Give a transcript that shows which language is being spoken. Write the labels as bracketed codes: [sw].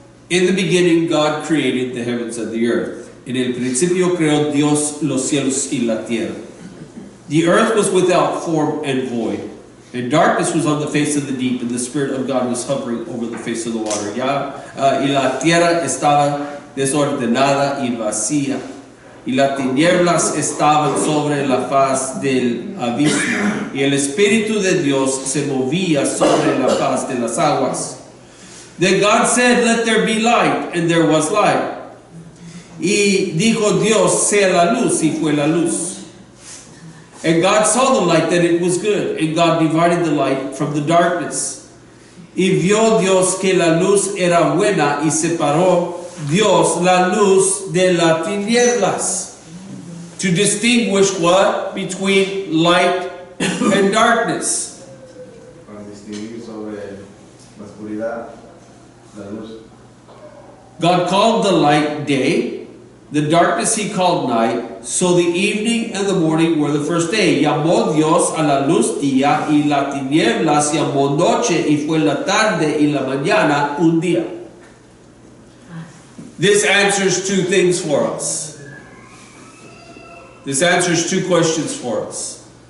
[en] In the beginning, God created the heavens and the earth. [es] En el principio creó Dios los cielos y la tierra. [en] The earth was without form and void, and darkness was on the face of the deep, and the Spirit of God was hovering over the face of the water. [es] Y la tierra estaba desordenada y vacía, y las tinieblas estaban sobre la faz del abismo, y el Espíritu de Dios se movía sobre la faz de las aguas. [en] Then God said, "Let there be light," and there was light. [es] Y dijo Dios, "Sea la luz," y fue la luz. [en] And God saw the light, that it was good, and God divided the light from the darkness. [es] Y vio Dios que la luz era buena, y separó Dios la luz de las tinieblas. [en] To distinguish what? Between light and darkness. [es] para distinguir sobre la oscuridad, la luz. [en] God called the light day, the darkness he called night, so the evening and the morning were the first day. [es] Llamó Dios a la luz día, y las tinieblas llamó noche, y fue la tarde y la mañana un día. [en] This answers two things for us. This answers two questions for us.